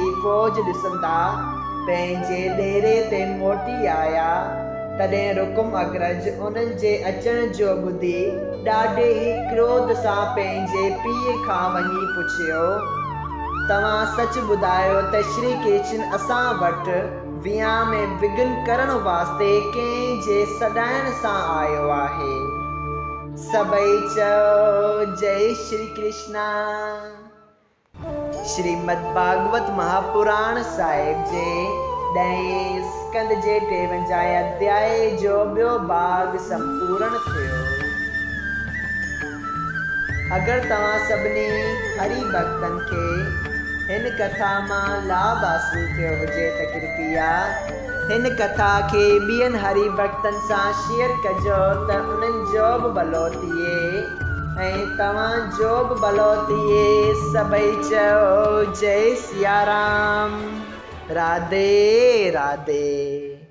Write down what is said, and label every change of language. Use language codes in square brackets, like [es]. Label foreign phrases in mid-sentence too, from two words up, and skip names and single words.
[sd] फ़ौज ॾिसंदा पंहिंजे डेरे ते मोटी आया, तॾहिं रुकुम अग्रज उन्हनि जे अचण जो ॿुधी ॾाढे ई क्रोध सां पंहिंजे पीउ खां वञी पुछियो, तव्हां सच ॿुधायो त श्री कृष्ण असां वटि विहांउ में विघ्न करण वास्ते कंहिं जे सॾाइण सां आयो आहे। सभई चयो जय श्री कृष्णा। श्रीमद भागवत महापुराण साहिब जे 10 स्कंद जे 53 अध्याय जो ॿियो भाग संपूर्ण थियो। अगर तव्हां सभिनी हरि भक्तन के हिन कथा मां लाभ हासिल थियो हुजे त कृपया हिन कथा के ॿियनि हरि भक्तन सां शेयर कजो त उन्हनि जो बि भलो थिए ऐं तव्हां जो बि भलो थिए। सभई चयो जय सिया राम। राधे राधे।